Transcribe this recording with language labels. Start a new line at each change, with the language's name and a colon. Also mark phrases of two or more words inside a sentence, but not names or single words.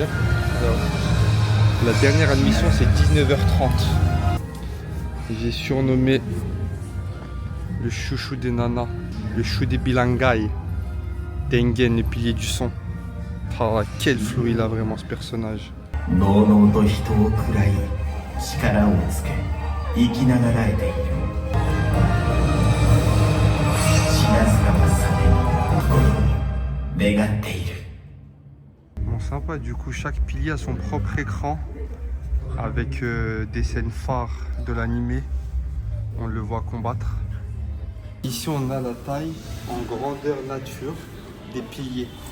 French: Alors, la dernière admission c'est 19h30. J'ai surnommé le chouchou des nanas, le chou des bilangai, Tengen, le pilier du son. Ah, quel flow il a vraiment ce personnage.
Japanese: のうのうと人を喰らい力をつけ生きながらえている死なずがまさで心に願っている。
French: Comment Sympa, du coup chaque pilier a son propre écran avec des scènes phares de l'animé. On le voit combattre. Ici on a la taille en grandeur nature des piliers.